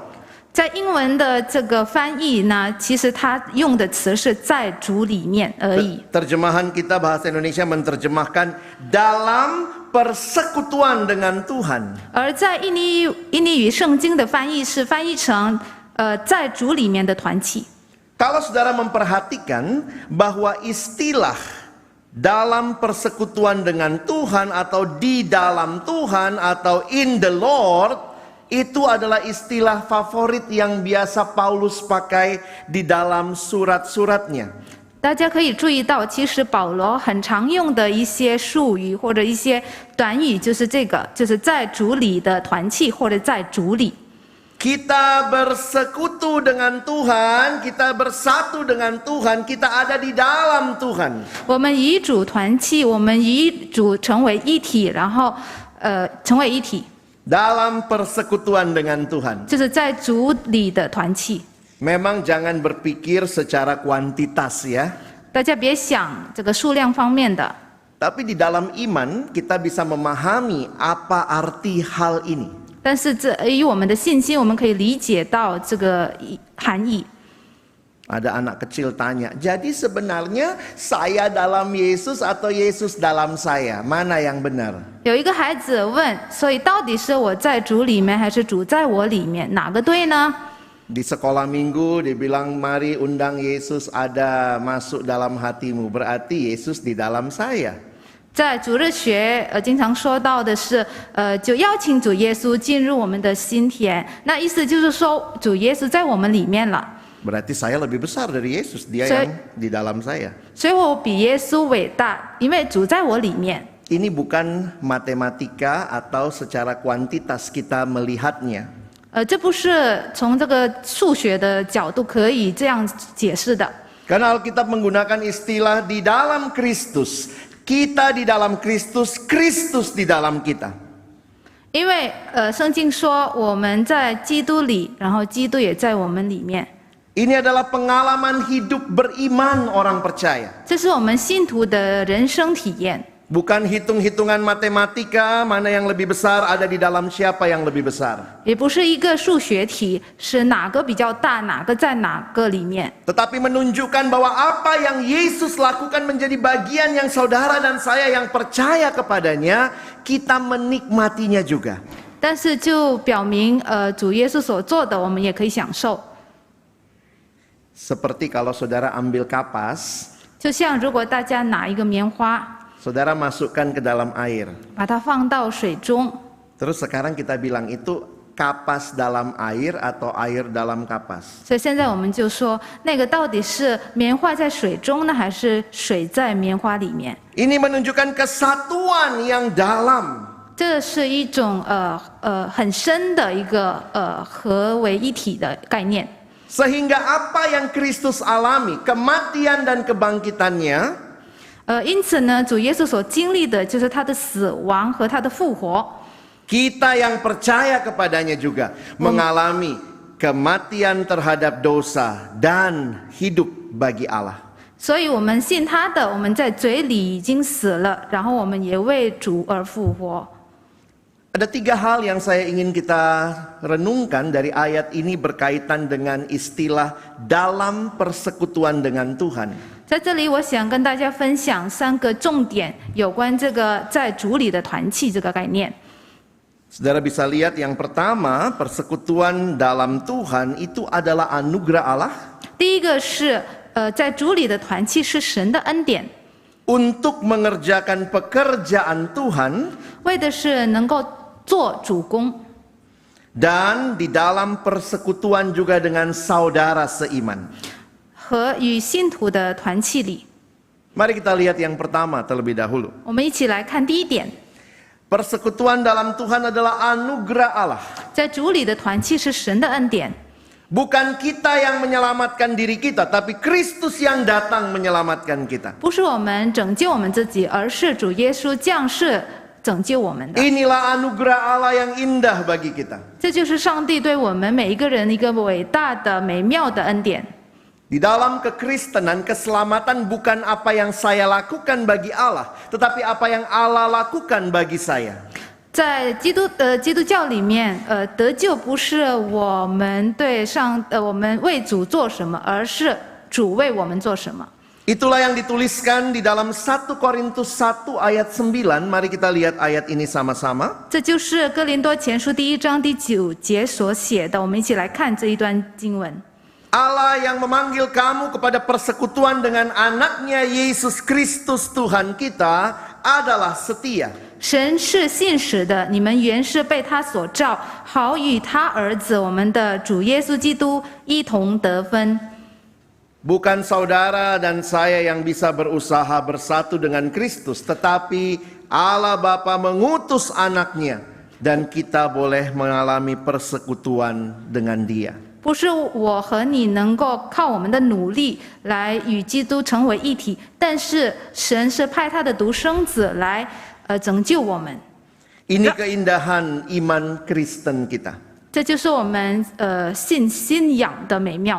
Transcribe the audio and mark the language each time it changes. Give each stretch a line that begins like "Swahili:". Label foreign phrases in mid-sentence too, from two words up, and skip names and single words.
Chinese: 在英文的这个翻译呢，其实它用的词是在主里面而已。
Indonesian: Terjemahan kita bahasa Indonesia menerjemahkan dalam persekutuan dengan Tuhan.
Chinese: 而在印尼语圣经的翻译是翻译成在主里面的团契。
Indonesian: Kalau saudara memperhatikan bahwa istilah dalam persekutuan dengan Tuhan atau di dalam Tuhan atau
English: in the Lord
Indonesian: itu adalah istilah favorit yang biasa Paulus pakai di dalam surat-suratnya.
Chinese: 大家可以注意到，其实保罗很常用的一些术语或者一些短语就是这个，就是在主里的团契或者在主里。
Indonesian: Kita bersekutu dengan Tuhan, kita bersatu dengan Tuhan, kita ada di dalam Tuhan.
Chinese: 我们与主团契，我们与主成为一体，然后成为一体，
Indonesian: Dalam persekutuan dengan Tuhan.
Chinese: 就是在主里的团契。
Indonesian: Memang jangan berpikir secara kuantitas ya.
Chinese: 大家别想这个数量方面的，
Indonesian: Tapi di dalam iman kita bisa memahami apa arti hal ini.
Chinese: 但是以我们的信心，我们可以理解到这个含义。
Indonesian: Ada anak kecil tanya, jadi sebenarnya saya dalam Yesus atau Yesus dalam saya? Mana yang benar?
Chinese: 有一个孩子问，所以到底是我在主里面，还是主在我里面，哪个对呢？
Indonesian: Di sekolah minggu dibilang mari undang Yesus ada masuk dalam hatimu. Berarti Yesus di dalam saya.
Chinese: 在主日学经常说到的是，就邀请主耶稣进入我们的心田。那意思就是说，主耶稣在我们里面了。
Indonesian: Berarti saya lebih besar dari Yesus, dia Saya- yang di dalam saya.
Chinese: 所以我比耶稣伟大，因为主在我里面。
Indonesian: Ini bukan matematika atau secara kuantitas kita melihatnya.
Chinese: 这不是从这个数学的角度可以这样解释的。
Indonesian: Karena Alkitab menggunakan istilah di dalam Kristus. Kita di dalam Kristus, Kristus di dalam kita.
Chinese: 因为圣经说我们在基督里，然后基督也在我们里面。
Indonesian: Ini adalah pengalaman hidup beriman orang percaya.
Chinese: 这是我们信徒的人生体验，
Indonesian: Bukan hitung-hitungan matematika mana yang lebih besar ada di dalam siapa yang lebih besar.
Chinese: 也不是一个数学题，是哪个比较大，哪个在哪个里面。
Indonesian: Tetapi menunjukkan bahwa apa yang Yesus lakukan menjadi bagian yang saudara dan saya yang percaya kepadanya, kita menikmatinya juga.
Chinese: 但是就表明，主耶稣所做的，我们也可以享受。
Indonesian: Seperti kalau saudara ambil kapas,
Chinese: 就像如果大家拿一个棉花，
Indonesian: saudara masukkan ke dalam air.
Chinese: 把它放到水中，
Indonesian: Terus sekarang kita bilang itu kapas dalam air atau air dalam kapas.
Chinese: 所以现在我们就说，那个到底是棉花在水中呢，还是水在棉花里面？
Indonesian: Ini menunjukkan kesatuan yang dalam.
Chinese: 这是一种很深的一个合为一体的概念。
Indonesian: Sehingga apa yang Kristus alami, kematian dan kebangkitannya,
Chinese: 因此呢，主耶稣所经历的就是他的死亡和他的复活。
Indonesian: kita yang percaya kepadanya juga mengalami kematian terhadap dosa dan hidup bagi Allah.
Chinese: 所以我们信他的，我们在嘴里已经死了，然后我们也为主而复活。
Indonesian: Ada 3 hal yang saya ingin kita renungkan dari ayat ini berkaitan dengan istilah dalam persekutuan dengan Tuhan.
Chinese: 在这里，我想跟大家分享3个重点，有关这个在主里的团契这个概念。
Indonesian: Saudara bisa lihat yang pertama, persekutuan dalam Tuhan itu adalah anugerah Allah
Chinese: 第一个是，在主里的团契是神的恩典，
Indonesian: untuk mengerjakan pekerjaan Tuhan
Chinese: 为的是能够做主工，
Indonesian: dan di dalam persekutuan juga dengan saudara seiman.
Chinese: 和与信徒的团契里。
Indonesian: Mari kita lihat yang pertama terlebih dahulu.
Chinese: 我们一起来看第一点，
Indonesian: Persekutuan dalam Tuhan adalah anugerah Allah.
Chinese: 在主里的团契是神的恩典，
Indonesian: Bukan kita yang menyelamatkan diri kita, tapi Kristus yang datang menyelamatkan kita.
Chinese: 不是我们拯救我们自己，而是主耶稣降世拯救我们的。
Indonesian: Inilah anugerah Allah yang indah bagi kita.
Chinese: 这就是上帝对我们每一个人一个伟大的、美妙的恩典。
Indonesian: Di dalam kekristenan, keselamatan bukan apa yang saya lakukan bagi Allah, tetapi apa yang Allah lakukan bagi saya.
Chinese: 在基督教里面，得救不是我们我们为主做什么，而是主为我们做什么。
Indonesian: Itulah yang dituliskan di dalam 1 Korintus 1 ayat 9. Mari kita lihat ayat ini sama-sama.
Chinese: 这就是哥林多前书第1章第9节所写的。我们一起来看这一段经文。
Indonesian: Allah yang memanggil kamu kepada persekutuan dengan anaknya Yesus Kristus Tuhan kita adalah setia.
Chinese: 神是信实的，你们原是被他所召，好与他儿子我们的主耶稣基督一同得分。
Indonesian: Bukan saudara dan saya yang bisa berusaha bersatu dengan Kristus, tetapi Allah Bapa mengutus anaknya dan kita boleh mengalami persekutuan dengan Dia.
Chinese: 不是我和你能够靠我们的努力来与基督成为一体，但是神是派他的独生子来拯救我们。
Indonesian: Ini keindahan iman Kristen kita.
Chinese: 这就是我们信仰的美妙。